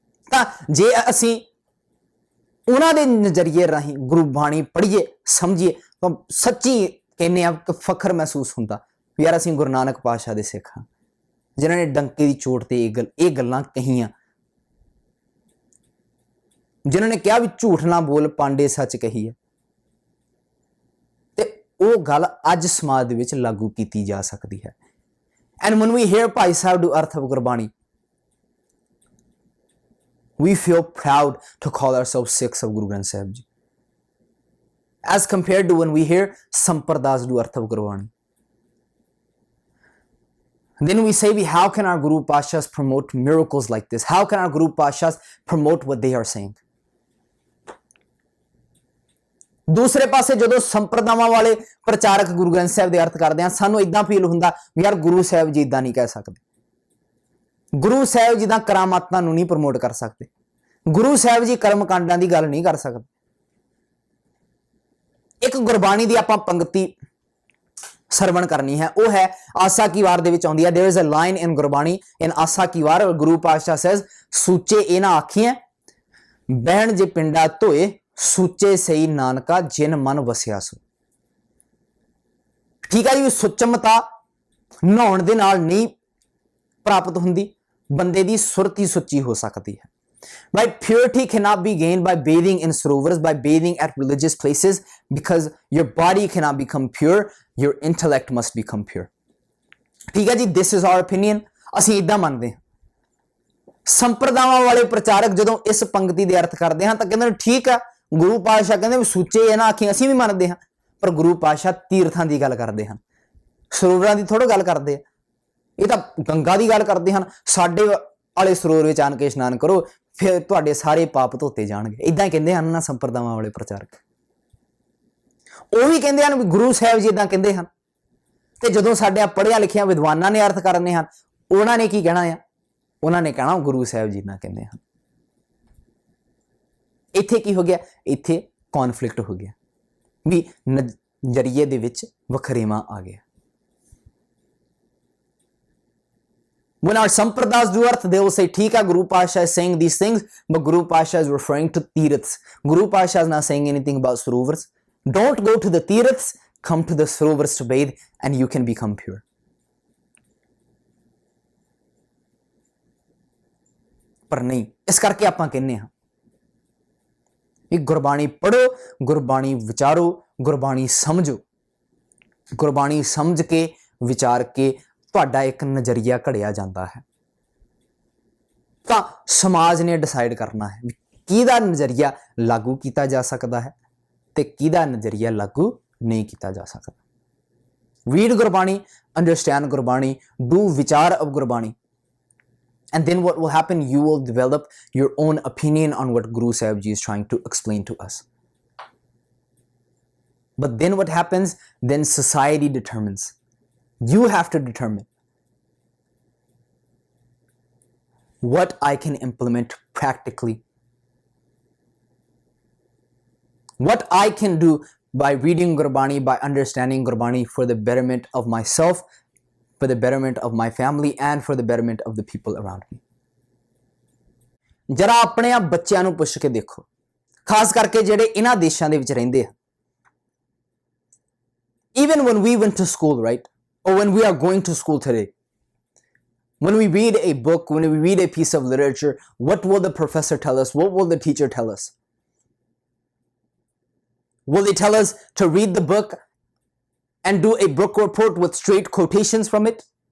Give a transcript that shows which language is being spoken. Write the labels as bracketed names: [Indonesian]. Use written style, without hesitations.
[Punjabi] ਤਾਂ ਜੇ ਅਸੀਂ ਉਹਨਾਂ ਦੇ ਨਜ਼ਰੀਏ ਰਾਹੀਂ ਗੁਰਬਾਣੀ ਪੜ੍ਹੀਏ, ਸਮਝੀਏ, ਤਾਂ ਸੱਚੀ ਕਹਿੰਦੇ ਆ ਕਿ ਫਖਰ ਮਹਿਸੂਸ ਹੁੰਦਾ ਵੀ ਯਾਰ ਅਸੀਂ ਗੁਰੂ ਨਾਨਕ ਪਾਤਸ਼ਾਹ ਦੇ ਸਿੱਖ ਹਾਂ, ਜਿਨ੍ਹਾਂ ਨੇ ਡੰਕੇ ਦੀ ਚੋਟ ਤੇ ਇਹ ਗੱਲਾਂ ਕਹੀਆਂ, ਜਿਨ੍ਹਾਂ ਨੇ ਕਿਹਾ ਵੀ ਝੂਠ ਨਾ ਬੋਲ ਪਾਂਡੇ ਸੱਚ ਕਹੀ ਹੈ। ਤੇ ਉਹ ਗੱਲ ਅੱਜ ਸਮਾਜ ਦੇ ਵਿੱਚ ਲਾਗੂ ਕੀਤੀ ਜਾ ਸਕਦੀ ਹੈ। [English] And when we hear Bhai Sahib do Arth of Gurbani, we feel proud to call ourselves Sikhs of Guru Granth Sahib Ji, as compared to when we hear Sampardas do Arth of Gurbani. Then we say, how can our Guru Pashas promote miracles like this? How can our Guru Pashas promote what they are saying? [Punjabi] ਦੂਸਰੇ ਪਾਸੇ ਜਦੋਂ ਸੰਪਰਦਾਵਾਂ ਵਾਲੇ ਪ੍ਰਚਾਰਕ ਗੁਰੂ ਗ੍ਰੰਥ ਸਾਹਿਬ ਦੇ ਅਰਥ ਕਰਦੇ ਆ, ਸਾਨੂੰ ਇਦਾਂ ਫੀਲ ਹੁੰਦਾ ਵੀ ਯਾਰ ਗੁਰੂ ਸਾਹਿਬ ਜੀ ਇਦਾਂ ਨਹੀਂ ਕਹਿ ਸਕਦੇ, ਗੁਰੂ ਸਾਹਿਬ ਜੀ ਦਾ ਕਰਾਮਾਤਾਂ ਨੂੰ ਨਹੀਂ ਪ੍ਰਮੋਟ ਕਰ ਸਕਦੇ, ਗੁਰੂ ਸਾਹਿਬ ਜੀ ਕਰਮ ਕਾਂਡਾਂ ਦੀ ਗੱਲ ਨਹੀਂ ਕਰ ਸਕਦੇ। ਇੱਕ ਗੁਰਬਾਣੀ ਦੀ ਆਪਾਂ ਪੰਕਤੀ ਸਰਵਣ ਕਰਨੀ ਹੈ, ਉਹ ਹੈ ਆਸਾ ਕੀ ਵਾਰ ਦੇ ਵਿੱਚ ਆਉਂਦੀ ਹੈ। [English] there is a line in [Punjabi] Gurbani in ਆਸਾ ਕੀ ਵਾਰ, ਗੁਰੂ ਪਾਤਸ਼ਾਹ [English] says, [Punjabi] ਸੂਚੇ ਇਹ ਨਾ ਆਖੀਆਂ ਬਹਿਣ ਜੇ ਪਿੰਡਾ ਧੋਏ, ਸੁੱਚੇ ਸਹੀ ਨਾਨਕਾ ਜਿਨ ਮਨ ਵਸਿਆ ਸੋ। ਠੀਕ ਹੈ ਜੀ, ਸੁਚਮਤਾ ਨਹਾਉਣ ਦੇ ਨਾਲ ਨਹੀਂ ਪ੍ਰਾਪਤ ਹੁੰਦੀ, ਬੰਦੇ ਦੀ ਸੁਰਤ ਹੀ ਸੁੱਚੀ ਹੋ ਸਕਦੀ ਹੈ। [English] Right? Purity cannot be gained by bathing in sarovars, by bathing at religious places, because your body cannot become pure, your intellect must become pure. [Punjabi] ਠੀਕ ਹੈ ਜੀ, [English] this is our opinion, [Punjabi] ਅਸੀਂ ਇਦਾਂ ਮੰਨਦੇ ਹਾਂ। ਸੰਪਰਦਾਵਾਂ ਵਾਲੇ ਪ੍ਰਚਾਰਕ ਜਦੋਂ ਇਸ ਪੰਕਤੀ ਦੇ ਅਰਥ ਕਰਦੇ ਹਨ ਤਾਂ ਕਹਿੰਦੇ ਨੇ ਠੀਕ ਆ, ਗੁਰੂ ਪਾਤਸ਼ਾਹ ਕਹਿੰਦੇ ਵੀ ਸੁੱਚੇ ਇਹ ਨਾ ਆਖੀ, ਅਸੀਂ ਵੀ ਮੰਨਦੇ ਹਾਂ, ਪਰ ਗੁਰੂ ਪਾਤਸ਼ਾਹ ਤੀਰਥਾਂ ਦੀ ਗੱਲ ਕਰਦੇ ਹਨ, ਸਰੋਵਰਾਂ ਦੀ ਥੋੜ੍ਹਾ ਗੱਲ ਕਰਦੇ ਆ, ਇਹ ਤਾਂ ਗੰਗਾ ਦੀ ਗੱਲ ਕਰਦੇ ਹਨ। ਸਾਡੇ ਵਾਲੇ ਸਰੋਵਰ ਵਿੱਚ ਆਣ ਕੇ ਇਸ਼ਨਾਨ ਕਰੋ, ਫਿਰ ਤੁਹਾਡੇ ਸਾਰੇ ਪਾਪ ਧੋਤੇ ਜਾਣਗੇ। ਇਦਾਂ ਕਹਿੰਦੇ ਹਨ ਨਾ ਸੰਪਰਦਾਵਾਂ ਵਾਲੇ ਪ੍ਰਚਾਰਕ। ਉਹ ਵੀ ਕਹਿੰਦੇ ਹਨ ਵੀ ਗੁਰੂ ਸਾਹਿਬ ਜੀ ਇਦਾਂ ਕਹਿੰਦੇ ਹਨ, ਤੇ ਜਦੋਂ ਸਾਡੇ ਪੜ੍ਹਿਆ ਲਿਖਿਆ ਵਿਦਵਾਨਾਂ ਨੇ ਅਰਥ ਕਰਨੇ ਹਨ, ਉਹਨਾਂ ਨੇ ਕੀ ਕਹਿਣਾ ਆ? ਉਹਨਾਂ ਨੇ ਕਹਿਣਾ ਗੁਰੂ ਸਾਹਿਬ ਜੀ ਇਦਾਂ ਕਹਿੰਦੇ ਹਨ। ਇੱਥੇ ਕੀ ਹੋ ਗਿਆ? ਇੱਥੇ ਕੌਨਫਲਿਕਟ ਹੋ ਗਿਆ ਵੀ ਨਜ਼ਰੀਏ ਦੇ ਵਿੱਚ ਵਖਰੇਵਾਂ ਆ ਗਿਆ। [English] When our Sampradas do earth, they will say, [Punjabi] "Theek hai, [English] Guru Pasha is saying these things, but Guru Pasha is referring to Tirths. Guru Pasha is not saying anything about Sarovars. Don't go to the Tirths, come to the Sarovars to bathe, and you can become pure." [Punjabi] ਪਰ ਨਹੀਂ, ਇਸ ਕਰਕੇ ਆਪਾਂ ਕਹਿੰਦੇ ਹਾਂ ਕਿ ਗੁਰਬਾਣੀ ਪੜ੍ਹੋ, ਗੁਰਬਾਣੀ ਵਿਚਾਰੋ, ਗੁਰਬਾਣੀ ਸਮਝੋ। ਗੁਰਬਾਣੀ ਸਮਝ ਕੇ ਵਿਚਾਰ ਕੇ ਤੁਹਾਡਾ ਇੱਕ ਨਜ਼ਰੀਆ ਘੜਿਆ ਜਾਂਦਾ ਹੈ, ਤਾਂ ਸਮਾਜ ਨੇ ਡਿਸਾਈਡ ਕਰਨਾ ਹੈ ਵੀ ਕਿਹਦਾ ਨਜ਼ਰੀਆ ਲਾਗੂ ਕੀਤਾ ਜਾ ਸਕਦਾ ਹੈ ਤੇ ਕਿਹਦਾ ਨਜ਼ਰੀਆ ਲਾਗੂ ਨਹੀਂ ਕੀਤਾ ਜਾ ਸਕਦਾ। [English] Read Gurbani, understand Gurbani, do ਵਿਚਾਰ of Gurbani, and then what will happen? You will develop your own opinion on what Guru Sahib Ji is trying to explain to us. But then what happens? Then society determines. You have to determine what I can implement practically, what I can do by reading Gurbani, by understanding Gurbani for the betterment of myself, for the betterment of my family, and for the betterment of the people around me. [Hindi] जरा अपने आप बच्चों [Punjabi] ਨੂੰ ਪੁੱਛ ਕੇ ਦੇਖੋ, ਖਾਸ ਕਰਕੇ ਜਿਹੜੇ ਇਹਨਾਂ ਦੇਸ਼ਾਂ ਦੇ ਵਿੱਚ ਰਹਿੰਦੇ ਆ। [English] Even when we went to school, right? Or when we are going to school today, when we read a book, when we read a piece of literature, what will the professor tell us? What will the teacher tell us? Will they tell us to read the book and do a book report with straight quotations from it?